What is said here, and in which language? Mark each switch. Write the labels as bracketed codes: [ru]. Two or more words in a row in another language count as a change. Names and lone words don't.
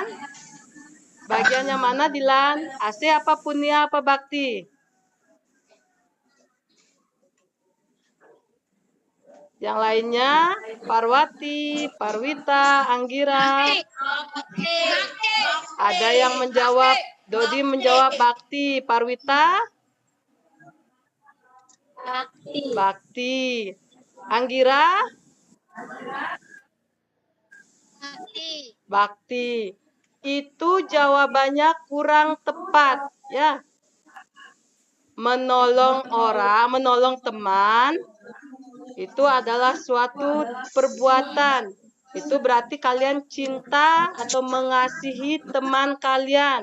[id] Bagian yang mana, Dilan? AC apa Punya apa Bakti? Yang lainnya, Parwati, Parwita, Anggira. Ada yang menjawab, Dodi menjawab Bakti. Parwita? Bakti. Anggira? Bakti. Itu jawabannya kurang tepat, ya. Menolong orang, menolong teman, itu adalah suatu perbuatan. Itu berarti kalian cinta atau mengasihi teman kalian.